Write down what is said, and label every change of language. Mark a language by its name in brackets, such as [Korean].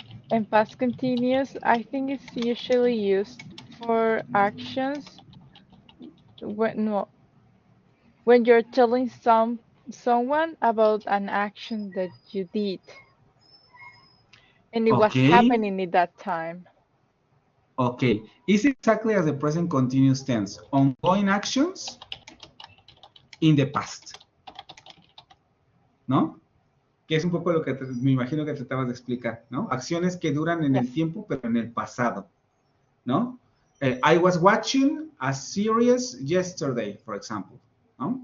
[English] And past continuous, I think it's usually used for actions when no, when you're telling someone about an action that you did and it was Okay. happening at that time. Okay. It's exactly as the present continuous tense. Ongoing actions in the past. [Spanish] ¿No? Que es un poco lo que me imagino que tratabas de explicar, ¿no? Acciones que duran en el tiempo, pero en el pasado, ¿no? [English] I was watching a series yesterday, for example, ¿no?